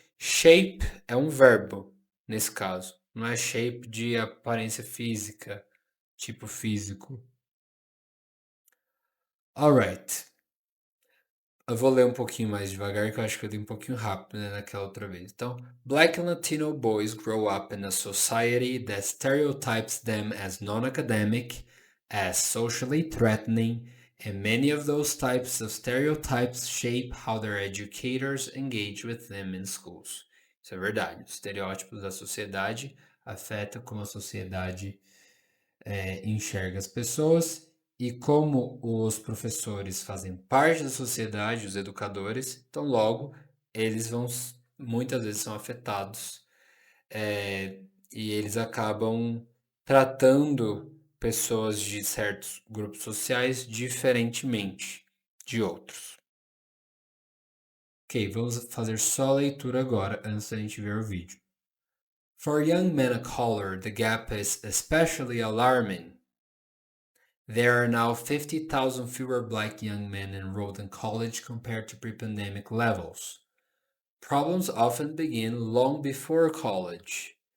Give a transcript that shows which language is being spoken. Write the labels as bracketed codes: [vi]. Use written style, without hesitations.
[pt] Shape é um verbo, nesse caso. Não é shape de aparência física, tipo físico. [en] Alright. [pt] Eu vou ler um pouquinho mais devagar, que eu acho que eu li um pouquinho rápido, né, naquela outra vez. Então, [en] Black and Latino boys grow up in a society that stereotypes them as non-academic, as socially threatening, and many of those types of stereotypes shape how their educators engage with them in schools. [pt] Isso é verdade. Os estereótipos da sociedade afetam como a sociedade enxerga as pessoas. E como os professores fazem parte da sociedade, os educadores, então logo eles muitas vezes são afetados e eles acabam tratando pessoas de certos grupos sociais diferentemente de outros. Ok, vamos fazer só a leitura agora antes da gente ver o vídeo. [en] For young men of color, the gap is especially alarming. There are now 50,000 fewer black young men enrolled in college compared to pre-pandemic levels. Problems often begin long before college.